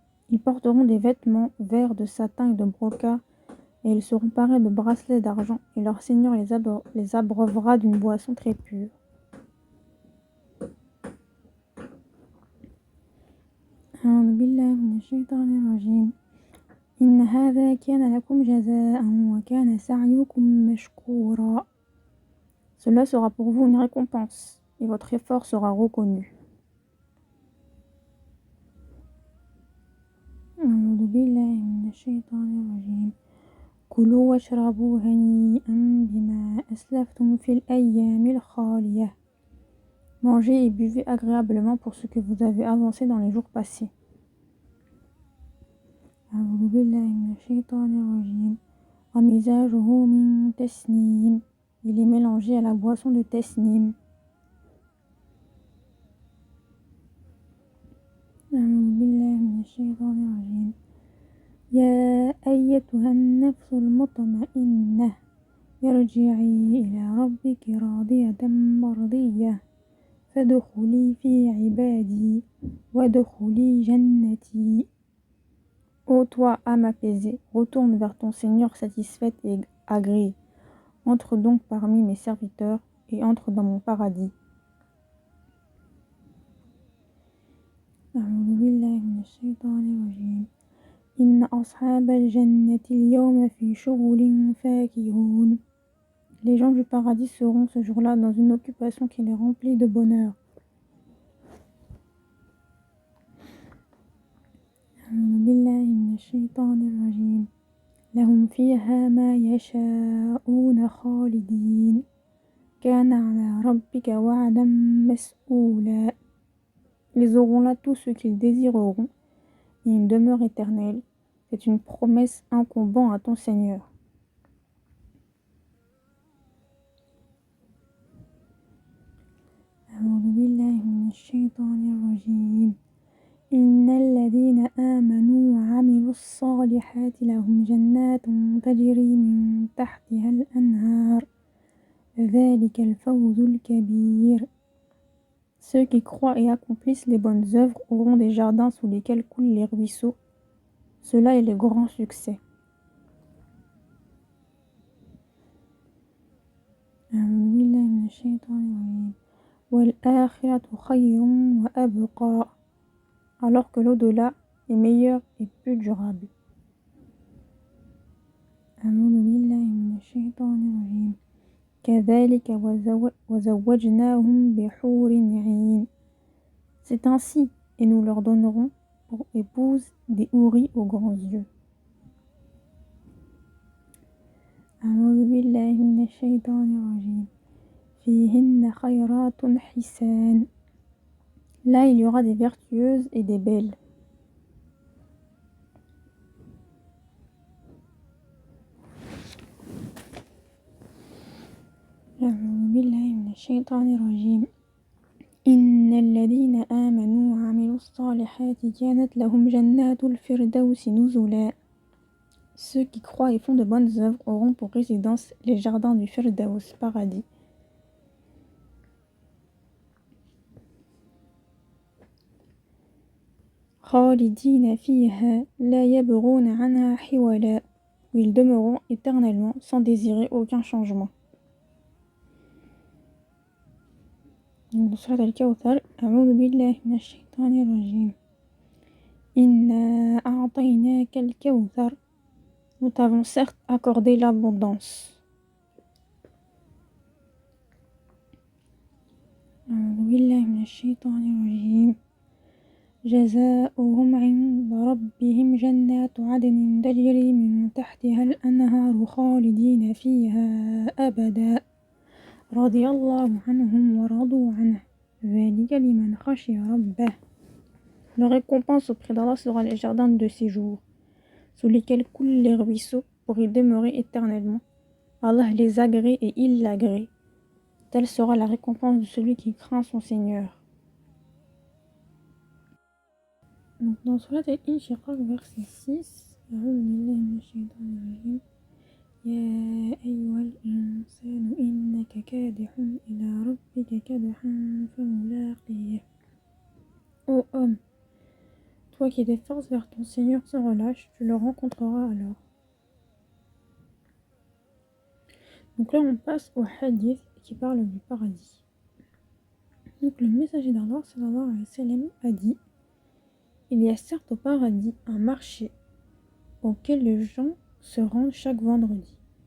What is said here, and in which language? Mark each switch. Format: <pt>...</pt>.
<fr>Ils porteront des vêtements verts de satin et de brocart, et ils seront parés de bracelets d'argent, et leur Seigneur les abreuvera d'une boisson très pure.</fr> <ar>أعوذ بالله من الشيطان الرجيم. إن هذا كان لكم جزاء وكان سعيكم مشكورا.</ar> <fr>Cela sera pour vous une récompense, et votre effort sera reconnu.</fr> <ar>أعوذ بالله من الشيطان الرجيم. كلوا واشربوا هنيئا بما أسلفتم في الأيام الخالية.</ar> <fr>Mangez et buvez agréablement pour ce que vous avez avancé dans les jours passés.</fr> <ar>أعوذ بالله من الشيطان الرجيم. ومزاجه من تسنيم.</ar> <fr>Il est mélangé à la boisson de Tesnim.</fr> <ar>أعوذ بالله من الشيطان الرجيم. يا أيتها النفس المطمئنة ارجعي إلى ربك راضية مرضية فادخلي في عبادي وادخلي جنتي.</ar> <fr>Ô toi, âme apaisée, retourne vers ton Seigneur satisfaite et agréée. Entre donc parmi mes serviteurs et entre dans mon paradis.</fr> <ar>أعوذ بالله من الشيطان الرجيم. إن أصحاب الجنة اليوم في شغل فاكهون.</ar> <fr>Les gens du paradis seront ce jour-là dans une occupation qui les remplit de bonheur.</fr> <ar>أعوذ بالله من الشيطان الرجيم. لهم فيها ما يشاءون خالدين كان على ربك وعدا مسئولا.</ar> <fr>Ils auront là tout ce qu'ils désireront et une demeure éternelle. C'est une promesse incombant à ton Seigneur.</fr> <ar>أعوذ بالله من الشيطان الرجيم. إن الذين آمنوا وعملوا الصالحات لهم جنات تجري من تحتها الأنهار ذلك الفوز الكبير.</ar> <fr>Ceux qui croient et accomplissent les bonnes œuvres auront des jardins sous lesquels coulent les ruisseaux. Cela est le grand succès.</fr> <ar>أعوذ بالله من الشيطان الرجيم. والآخرة خير وأبقى.</ar> <fr>Alors que l'au-delà est meilleur et plus durable.</fr> <ar>أعوذ بالله من الشيطان الرجيم. كذلك وزوجناهم بحور عين.</ar> <fr>C'est ainsi, et nous leur donnerons pour épouse des houris aux grands yeux.</fr> <ar>أعوذ بالله من الشيطان الرجيم. فيهن خيرات حسان.</ar> <fr>Là, il y aura des vertueuses et des belles.</fr> <ar>أعوذ بالله من الشيطان الرجيم. إن الذين آمنوا وعملوا الصالحات كانت لهم جنات الفردوس نزلا.</ar> <fr>Ceux qui croient et font de bonnes œuvres auront pour résidence les jardins du Firdaus, paradis.</fr> <ar>خالدين فيها لا يبغون عنها حولا.</ar> <fr>Où ils demeureront éternellement sans désirer aucun changement.</fr> <ar>سورة الكوثر. أعوذ بالله من الشيطان الرجيم. إنا أعطيناك الكوثر.</ar> <fr>Nous t'avons certes accordé l'abondance.</fr> <ar>أعوذ بالله من الشيطان الرجيم. جزاؤهم عند ربهم جنات عدن تجري من تحتها الأنهار خالدين فيها أبدا رضي الله عنهم ورضوا عنه ذلك لمن خشي ربه.</ar> <fr>Leur récompense auprès d'Allah sera les jardins de séjour, sous lesquels coulent les ruisseaux pour y demeurer éternellement. Allah les agrée et il l'agrée. Telle sera la récompense de celui qui craint son Seigneur. Donc dans Surat al-Inshiqaq, verset 6,</fr> <ar>أعوذ بالله من الشيطان الرجيم يا أيها الإنسان إنك كادح إلى ربك كدحا فملاقيه.</ar> <fr>Ô homme, toi qui t'efforces vers ton Seigneur sans relâche, tu le rencontreras alors. Donc là on passe au hadith qui parle du paradis. Donc le messager d'Allah</fr> <ar>sallallahu alayhi wa sallam</ar> <fr>a dit: il y a certes au paradis un marché auquel les gens se rendent chaque vendredi.</fr>